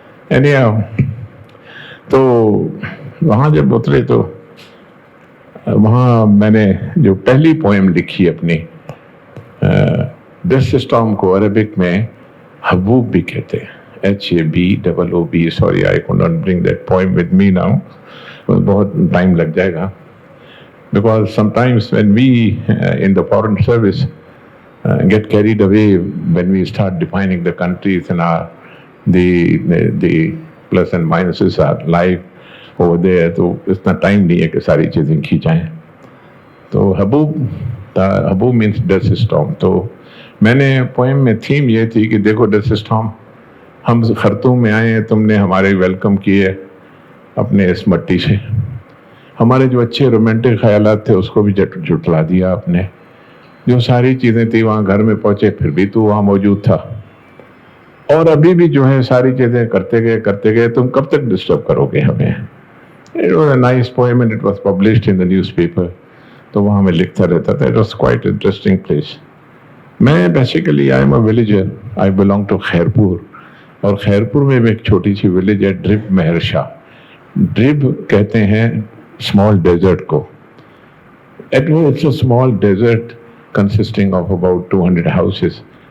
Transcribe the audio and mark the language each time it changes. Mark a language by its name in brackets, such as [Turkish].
[Urdu] یعنی تو وہاں جب اترے تو وہاں میں نے جو پہلی پوئم لکھی اپنی، دس سسٹم کو عربک میں حبوب بھی کہتے ہیں، HABOOB. [English] Sorry I could not bring that poem with me now. [Urdu] بہت ٹائم لگ جائے گا. [English] Because sometimes when we in the foreign service get carried away when we start defining the countries and the plus and minuses are live over there, [Urdu] تو اتنا time نہیں ہے کہ ساری چیزیں کھینچائیں. تو حبوب [English] means dust storm. [Urdu] تو میں نے پوئم میں تھیم یہ تھی کہ دیکھو ڈسٹ اسٹارم، ہم خرطوم میں آئے ہیں، تم نے ہمارے ویلکم کیے اپنے اس مٹی سے. ہمارے جو اچھے رومانٹک خیالات تھے اس کو بھی جھٹلا دیا آپ نے. جو ساری چیزیں تھیں وہاں گھر میں پہنچے پھر بھی تو وہاں موجود تھا، اور ابھی بھی جو ہے ساری چیزیں کرتے گئے. تم کب تک ڈسٹرب کرو گے ہمیں؟ [English] It was a nice poem and it was published in the newspaper. [Urdu] تو وہاں میں لکھتا رہتا تھا. [English] It was quite interesting place. میں basically I am a villager. I belong to [Urdu] Khairpur, اور خیرپور میں ایک چھوٹی سی ولیج ہے ڈرب مہرشا. ڈرب کہتے ہیں اسمال ڈیزرٹ کو. [English] It's a small desert consisting of about 200 houses.